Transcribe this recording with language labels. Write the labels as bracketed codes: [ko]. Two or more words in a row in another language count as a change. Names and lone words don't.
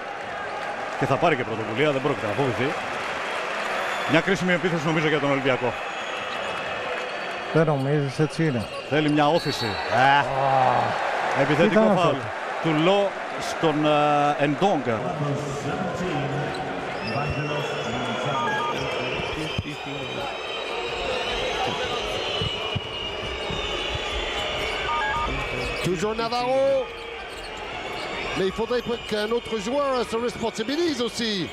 [el] Και θα πάρει και πρωτοβουλία, δεν πρόκειται να φοβηθεί. Μια κρίσιμη επίθεση νομίζω για τον Ολυμπιακό. Δεν νομίζεις, έτσι είναι. Θέλει μια όθηση. Επιθετικό φάουλ του Λο στον Εντόγκα. [fr] Toujours Navarro. Mais il faudrait qu'un autre joueur se responsabilise aussi.